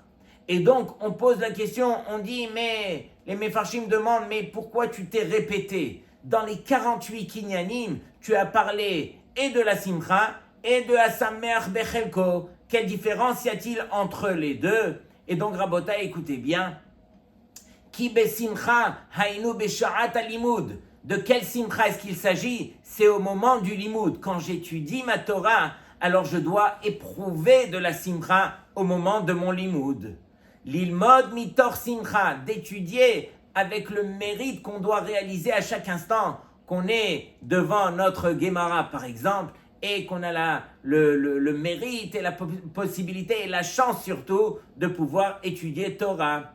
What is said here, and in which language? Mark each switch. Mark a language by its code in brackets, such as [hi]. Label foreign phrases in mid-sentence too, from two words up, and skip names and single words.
[fr] Et donc, on pose la question, on dit, mais les Mefarshim demandent, mais pourquoi tu t'es répété? Dans les 48 kinyanim, tu as parlé et de la simcha et de [he] השמח בחלקו. [fr] Quelle différence y a-t-il entre les deux? Et donc, Rabotai, écoutez bien. [he] כי בשמחה היינו בשעת הלימוד. [fr] De quel simcha est-ce qu'il s'agit? C'est au moment du limoud. Quand j'étudie ma Torah, alors je dois éprouver de la simcha au moment de mon limoud. [he] ללמוד מתוך שמחה, [fr] d'étudier avec le mérite qu'on doit réaliser à chaque instant, qu'on est devant notre Gemara par exemple, et qu'on a le mérite et la possibilité et la chance surtout de pouvoir étudier Torah.